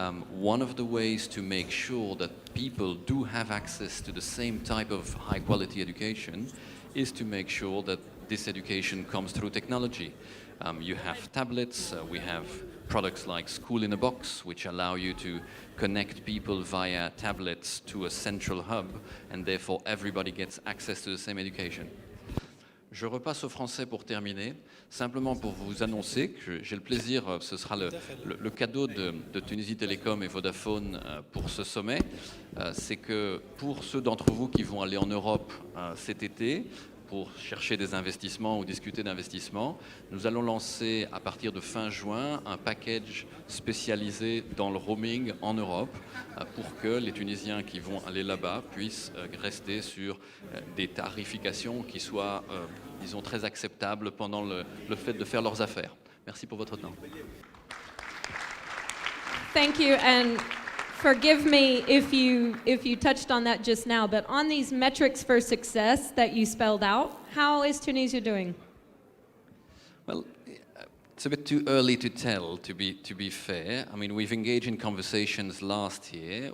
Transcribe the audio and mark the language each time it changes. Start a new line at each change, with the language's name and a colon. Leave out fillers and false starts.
English: One of the ways to make sure that people do have access to the same type of high-quality education is to make sure that this education comes through technology. You have tablets, we have products like School in a Box, which allow you to connect people via tablets to a central hub, and therefore everybody gets access to the same education.
French: Je repasse au français pour terminer, simplement pour vous annoncer que j'ai le plaisir, ce sera le cadeau de Tunisie Télécom et Vodafone pour ce sommet, c'est que pour ceux d'entre vous qui vont aller en Europe cet été, pour chercher des investissements ou discuter d'investissements, nous allons lancer à partir de fin juin un package spécialisé dans le roaming en Europe pour que les Tunisiens qui vont aller là-bas puissent rester sur des tarifications qui soient, disons, très acceptables pendant le fait de faire leurs affaires. Merci pour votre temps.
English: Thank you, and forgive me if you touched on that just now, but on these metrics for success that you spelled out, how is Tunisia doing? Well, It's a bit too early to tell, to be fair. I mean, we've engaged in conversations last year.